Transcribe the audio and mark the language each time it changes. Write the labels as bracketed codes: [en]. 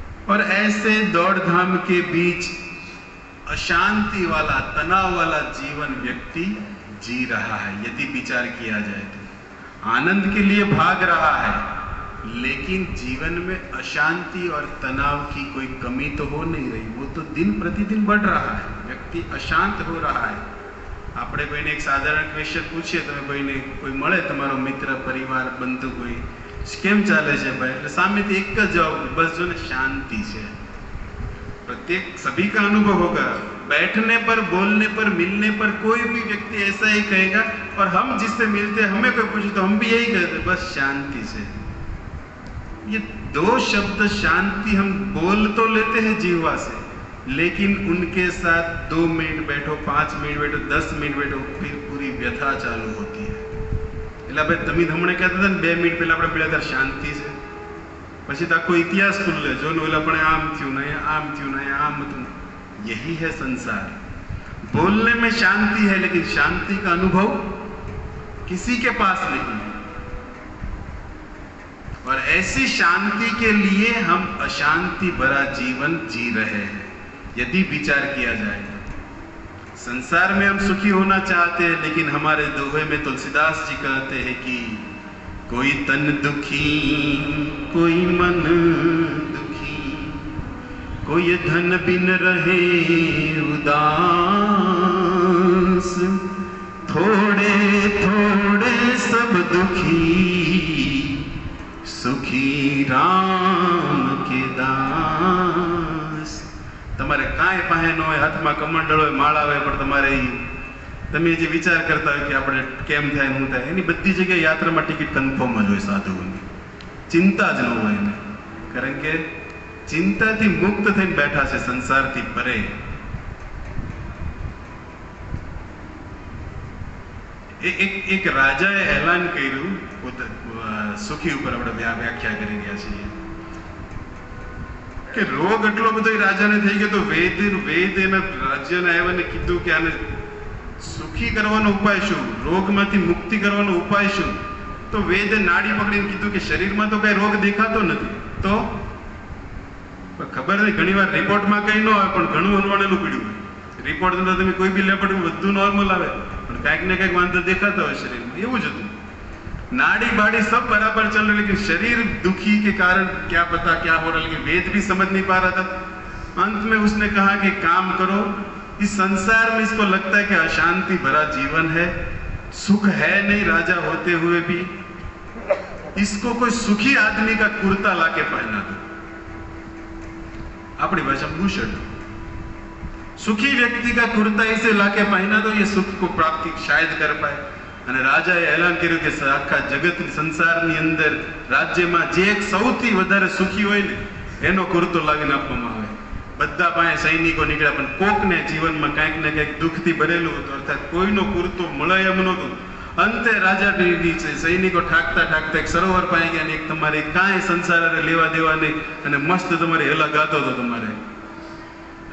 [hi] और ऐसे दौड़ धाम के बीच अशांति वाला, तनाव वाला जीवन व्यक्ति जी रहा है। यदि विचार किया जाए तो आनंद के लिए भाग रहा है, लेकिन जीवन में अशांति और तनाव की कोई कमी तो हो नहीं रही। वो तो दिन प्रतिदिन बढ़ रहा है। व्यक्ति अशांत हो रहा है। [gu] આપણે કોઈને એક સાધારણ ક્વેશ્ચન પૂછીએ, તમે કોઈને કોઈ મળે, તમારો મિત્ર, પરિવાર, બંધુ, કોઈ કેમ ચાલે છે ભાઈ, એટલે સામેથી એક જ જવાબ, બસ જો ને શાંતિ છે। [hi] प्रत्येक सभी का अनुभव होगा। बैठने पर, बोलने पर, मिलने पर कोई भी व्यक्ति ऐसा ही कहेगा। और हम जिससे मिलते हैं, हमें कोई पूछे तो हम भी यही कहते, बस शांति से। ये दो शब्द शांति हम बोल तो लेते हैं जीवा से, लेकिन उनके साथ 2 मिनट बैठो, 5 मिनट बैठो, 10 मिनट बैठो, फिर पूरी व्यथा चालू होती है। [gu] એટલે આપણે તમે હમણે કહેતા હતા ને 2 મિનિટ પહેલા આપણે પેલા ત્યારે શાંતિ છે, પછી તો આખો ઇતિહાસ ખુલ્લે, જો ને ઓલા પણ આમ થયું ને આમ થયું ને આમ હતું। [hi] यही है संसार। बोलने में शांति है, लेकिन शांति का अनुभव किसी के पास नहीं है। और ऐसी शांति के लिए हम अशांति भरा जीवन जी रहे हैं। यदि विचार किया जाए, संसार में हम सुखी होना चाहते हैं, लेकिन हमारे दोहे में तुलसीदास जी कहते हैं कि कोई तन दुखी, कोई मन दुखी, कोई धन बिन रहे उदास, थोड़े थोड़े सब दुखी, सुखी राम के दास। [gu] તમારે કાંઈ પાસે ન હોય, હાથમાં કમંડળ હોય, માળા હોય, પણ તમારે તમે જે વિચાર કરતા હોય કે આપણે કેમ થાય, શું થાય, એની બધી જગ્યાએ યાત્રામાં ટિકિટ કન્ફર્મ જ હોય સાધુઓની। ચિંતા જ ન હોય એને, કારણ કે ચિંતાથી મુક્ત થઈને બેઠા છે, સંસારથી પરે। એક રાજાએ એલાન કર્યું, સુખી ઉપર આપણે વ્યાખ્યા કરી રહ્યા છીએ કે રોગ એટલો બધો રાજાને થઈ ગયો, તો વેદ એના રાજ્યને આવ્યાને કીધું કે આને સુખી કરવાનો ઉપાય શું, રોગમાંથી મુક્તિ કરવાનો ઉપાય શું? તો વેદે નાડી પકડીને કીધું કે શરીરમાં તો કઈ રોગ દેખાતો નથી, તો ખબર નહીં, ઘણી વાર રિપોર્ટમાં કઈ ન આવે પણ ઘણું અનવાણેલું પડ્યું હોય। રિપોર્ટ તો તમે કોઈ બી લેપડ બધું નોર્મલ આવે, પણ કાંઈક ને કાંઈક વાંધો દેખાતા હોય શરીરમાં। એવું જ હતું, [hi] नाड़ी बाड़ी सब बराबर चल रहे, लेकिन शरीर दुखी के कारण क्या पता क्या हो रहा, लेकिन वेद भी समझ नहीं पा रहा था। अंत में उसने कहा कि काम करो, इस संसार में इसको लगता है कि अशांति भरा जीवन है, सुख है नहीं राजा होते हुए भी, इसको कोई सुखी आदमी का कुर्ता लाके पहना दो। अपनी भाषा में बुशर्ट, सुखी व्यक्ति का कुर्ता इसे लाके पहना दो, ये सुख को प्राप्ति शायद कर पाए। [gu] અને રાજાએ એલાન કર્યું કે આખા જગત સંસારની અંદર રાજ્યમાં જે એક સૌથી વધારે સુખી હોય ને એનો કુર્તો લાવીને આપવામાં આવે। બધા પાસે સૈનિકો નીકળ્યા, પણ કોકને જીવનમાં કાંઈક ને કાંઈક દુઃખથી ભરેલું હતું, અર્થાત કોઈનો કુર્તો મળે એમ નહોતું। અંતે રાજા સૈનિકો ઠાકતા ઠાકતા એક સરોવર પાસે ગયા, એક તમારે કાંઈ સંસાર લેવા દેવા નહીં, અને મસ્ત તમારે હેલા ગાતો હતો તમારે।